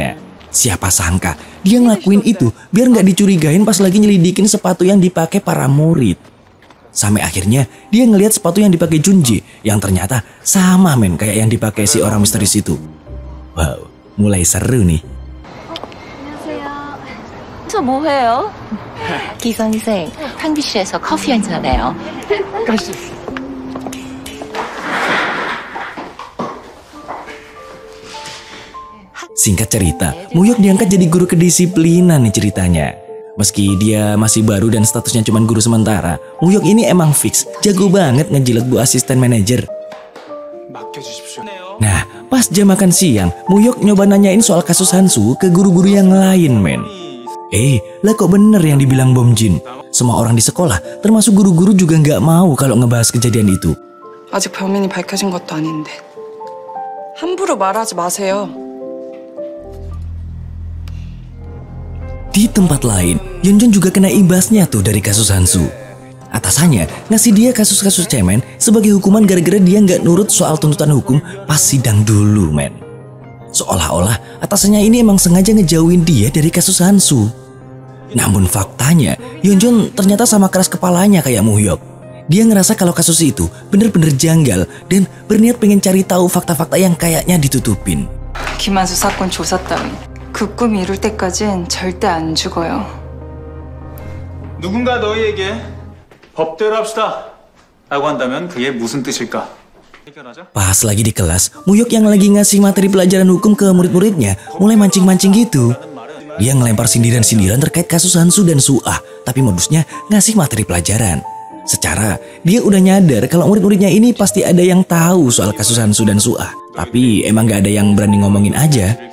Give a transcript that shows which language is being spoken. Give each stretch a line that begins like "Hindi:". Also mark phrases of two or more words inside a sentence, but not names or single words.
Indonesian: Siapa sangka dia ngelakuin itu biar nggak dicurigain pas lagi nyelidikin sepatu yang dipakai para murid. Sampai akhirnya dia ngelihat sepatu yang dipakai Junjae yang ternyata sama men kayak yang dipakai si orang misterius itu. Wow, mulai seru nih.
Korean: 저 뭐해요? 기 선생, 탕비실에서 커피 한잔해요.
Indonesian: Singkat cerita, Mohyuk diangkat jadi guru kedisiplinan nih ceritanya. Meski dia masih baru dan statusnya cuma guru sementara, Mohyuk ini emang fix jago banget ngejilat bu asisten manajer. Nah, pas jam makan siang, Mohyuk nyoba nanyain soal kasus Hansu ke guru-guru yang lain men. Lah kok bener yang dibilang Bomjin. Semua orang di sekolah, termasuk guru-guru juga nggak mau kalau ngebahas kejadian itu.
Korean: 아직 범인이 밝혀진 것도 아닌데 함부로 말하지 마세요.
Indonesian: Di tempat lain, Yeonjun juga kena imbasnya tuh dari kasus Hansu. Atasannya ngasih dia kasus-kasus cemen sebagai hukuman gara-gara dia nggak nurut soal tuntutan hukum pas sidang dulu, men. Seolah-olah atasannya ini emang sengaja ngejauhin dia dari kasus Hansu. Namun faktanya, Hyunjun ternyata sama keras kepalanya kayak Muhyuk. Dia ngerasa kalau kasus itu bener-bener janggal dan berniat pengen cari tahu fakta-fakta yang kayaknya ditutupin.
Korean: 김한수 사건 조사 따위 그 꿈 이룰 때까진 절대 안 죽어요. 누군가 너희에게 법대로 합시다 라고 한다면 그게 무슨 뜻일까? 해결하자.
Indonesian: Pas lagi di kelas, Muhyuk yang lagi ngasih materi pelajaran hukum ke murid-muridnya mulai mancing-mancing gitu. Dia ngelempar sindiran-sindiran terkait kasus Hansu dan Suah, tapi modusnya ngasih materi pelajaran. Secara dia udah nyadar kalau murid-muridnya ini pasti ada yang tahu soal kasus Hansu dan Suah, tapi emang gak ada yang berani ngomongin aja.